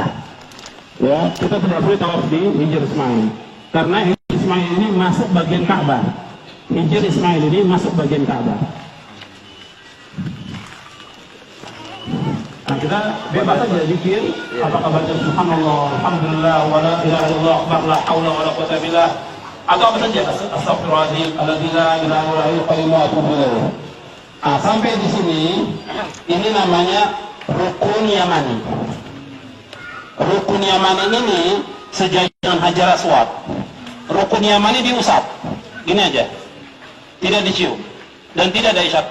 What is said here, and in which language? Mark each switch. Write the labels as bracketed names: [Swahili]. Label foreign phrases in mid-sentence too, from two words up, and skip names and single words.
[Indonesian] Ya, kita tidak boleh tawaf di Hijr Ismail. Karena Hijr Ismail ini masuk bagian Ka'bah. Hijr Ismail ini masuk bagian Ka'bah. Nah, kita bebas aja zikir, apakah baca [Arabic] سبحان الله، الحمد لله, ولا إله إلا الله، أكبر، لا حول ولا قوة بالله, [Indonesian] atau apa saja, [Arabic] أستغفر الله العظيم، الذي لا إله إلا هو القيوم وأتوب إليه. [Indonesian] Nah, sampai di sini, ini namanya rukun Yamani. Rukun Yamani ini sejajar Hajar Aswad. Rukun Yamani diusap, gini aja, tidak dicium dan tidak ada isyarat.